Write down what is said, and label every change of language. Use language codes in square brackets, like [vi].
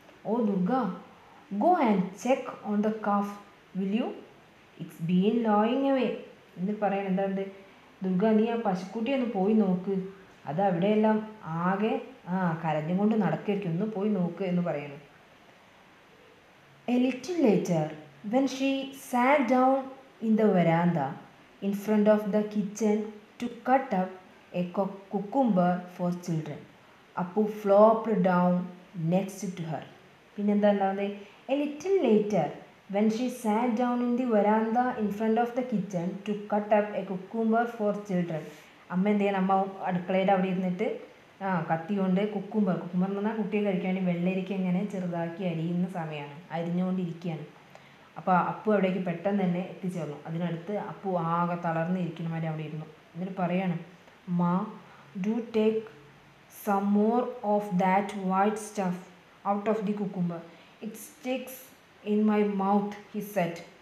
[en] oh Durga, go and check on the calf, will you, it's been lowing away [ml] എന്ന് പറയണം. എന്താണ്ട്, ദുർഗ നീ ആ പശുക്കുട്ടിയെ ഒന്ന് പോയി നോക്ക്, അത് അവിടെയെല്ലാം ആകെ കരഞ്ഞും കൊണ്ട് നടക്കായിരിക്കും, ഒന്ന് പോയി നോക്ക് എന്ന് പറയണം. [en] A little later, when she sat down in the veranda in front of the kitchen to cut up a cucumber for children, Appu flopped down next to her. [ml] പിന്നെന്താ ഉണ്ടാവുന്നത്, [en] a little later, when she sat down in the veranda in front of the kitchen to cut up a cucumber for children. [ml] അമ്മ എന്ത് ചെയ്യണം, അമ്മ അടുക്കളയുടെ അവിടെ ഇരുന്നിട്ട് കത്തി കൊണ്ട് കുക്കുംബർ എന്ന് പറഞ്ഞാൽ കുട്ടിയെ കഴിക്കാൻ വേണ്ടി വെള്ളരിക്ക ഇങ്ങനെ ചെറുതാക്കി അരിയുന്ന സമയമാണ്, അരിഞ്ഞുകൊണ്ടിരിക്കുകയാണ്. അപ്പോൾ അപ്പു അവിടേക്ക് പെട്ടെന്ന് തന്നെ എത്തിച്ചേർന്നു. അതിനടുത്ത് അപ്പു ആകെ തളർന്നിരിക്കണമാതിരി അവിടെ ഇരുന്നു. എന്നിട്ട് പറയാണ്, [en] Ma do take some more of that white stuff out of the cucumber, it sticks in my mouth he said.